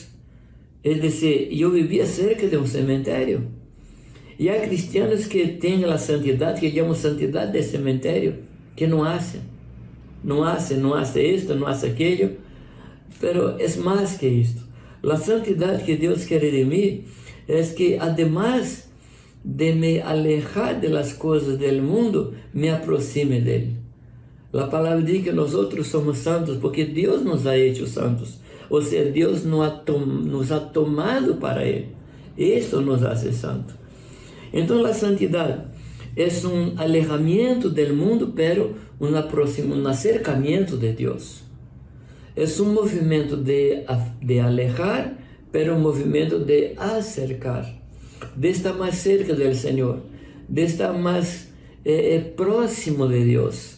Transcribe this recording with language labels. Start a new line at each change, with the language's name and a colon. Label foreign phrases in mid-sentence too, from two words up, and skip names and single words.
Portuguese: É dizer, eu vivia cerca de um cemitério. E há cristianos que têm a santidade, que chamam santidade de cemitério, que não fazem. Não fazem isto, não fazem aquilo. Mas é mais que isto. A santidade que Deus quer de mim é que,
Spanish: además de me alejar de las
Portuguese: coisas
Spanish: del mundo,
Portuguese: me aproxime dele. A palavra diz que nós somos santos porque Deus nos
Spanish: ha hecho
Portuguese: santos. Ou seja, Deus nos
Spanish: ha tomado
Portuguese: para Ele.
Spanish: Esto nos hace santo. Entonces la santidad es un alejamiento del mundo, pero un acercamiento de Dios. Es un movimiento de alejar, pero un movimiento de acercar, de estar más cerca del Señor, de estar más próximo de Dios.